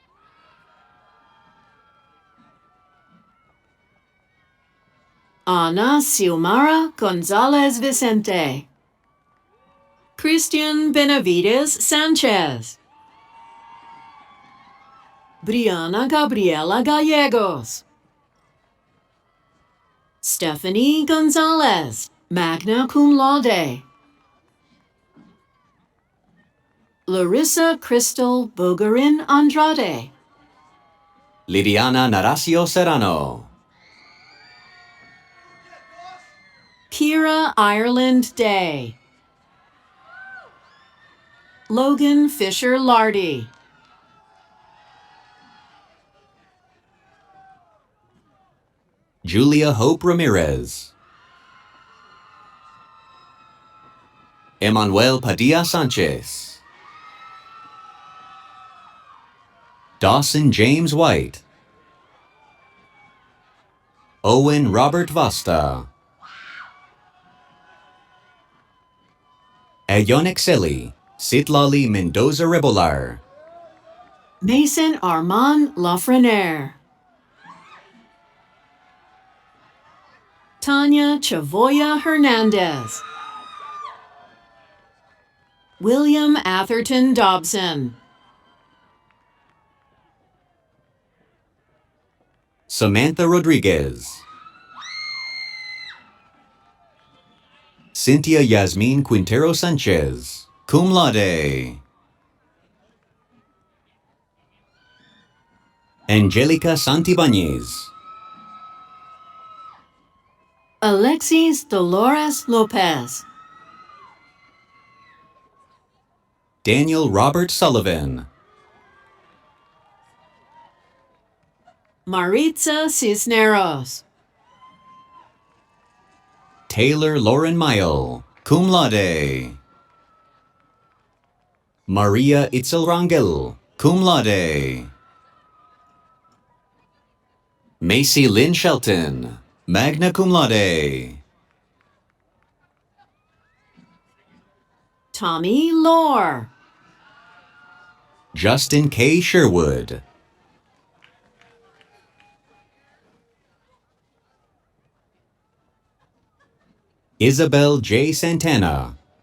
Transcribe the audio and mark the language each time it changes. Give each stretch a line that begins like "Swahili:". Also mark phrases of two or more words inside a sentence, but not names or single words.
English: Ana Xiomara Gonzalez Vicente. Christian Benavides Sanchez. Brianna Gabriela Gallegos. Stephanie Gonzalez,
Latin: magna cum laude.
English: Larissa Crystal Bogarin Andrade. Lidiana Naracio Serrano. Kira Ireland Day. Logan Fisher Lardy. Julia Hope Ramirez. Emmanuel Padilla Sanchez. Dawson James White. Owen Robert Vasta. Ayonek Seli, Sitlali Mendoza Rebolar. Mason Armand Lafreniere. Tanya Chavoya Hernandez. William Atherton Dobson. Samantha Rodriguez. Cynthia Yasmin Quintero Sanchez,
Latin: cum laude.
English: Angelica Santibanez. Alexis Dolores Lopez. Daniel Robert Sullivan. Maritza Cisneros. Taylor Lauren Mayo,
Latin: cum laude.
English: Maria Itzelrangel,
Latin: cum laude.
English: Macy Lynn Shelton,
Latin: magna cum laude.
English: Tommy Lohr. Justin K. Sherwood. Isabel J. Santana.